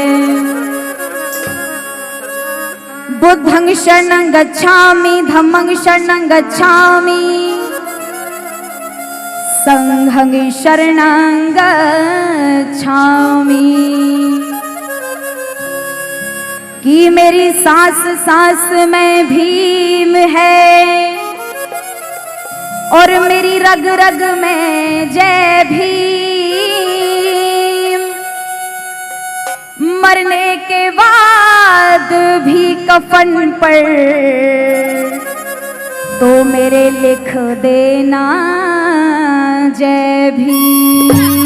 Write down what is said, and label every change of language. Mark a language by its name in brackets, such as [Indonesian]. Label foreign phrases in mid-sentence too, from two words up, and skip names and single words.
[Pali] बुद्धं शरणं गच्छामि, धम्मं शरणं गच्छामि, संघं शरणं गच्छामि। [Hindi] कि मेरी सांस सांस में भीम है और मेरी रग रग में जय भीम। मरने के बाद भी कफन पर तो मेरे लिख देना जय भीम।